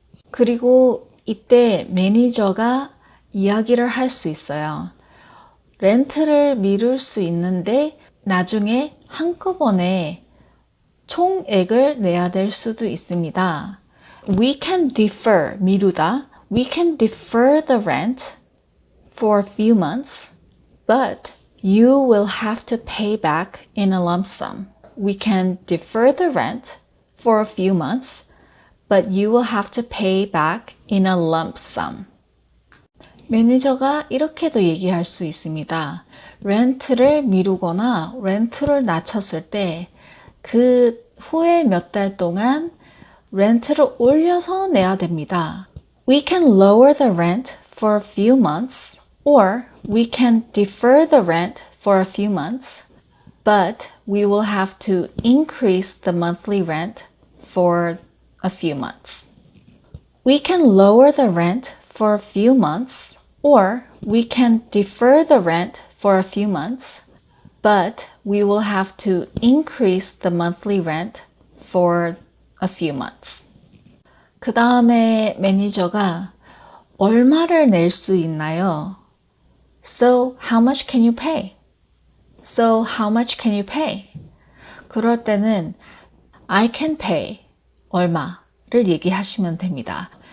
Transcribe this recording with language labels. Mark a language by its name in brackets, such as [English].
[Korean] 그리고 이때 매니저가 이야기를 할 수 있어요. 렌트를 미룰 수 있는데 나중에 한꺼번에 총액을 내야 될 수도 있습니다. [English] We can defer, 미루다. We can defer the rent for a few months. But you will have to pay back in a lump sum. We can defer the rent for a few months, but you will have to pay back in a lump sum. [Korean] 매니저가 이렇게도 얘기할 수 있습니다. 렌트를 미루거나 렌트를 낮췄을 때 그 후에 몇 달 동안 렌트를 올려서 내야 됩니다. [English] We can lower the rent for a few months, or we can defer the rent for a few months, but we will have to increase the monthly rent for a few months. We can lower the rent for a few months, or we can defer the rent for a few months, but we will have to increase the monthly rent for a few months. [Korean] 그 다음에 매니저가 얼마를 낼 수 있나요? [English] So how much can you pay? So how much can you pay? [Korean] 그럴 때는 [English] I can pay [Korean] 얼마를 얘기하시면 됩니다.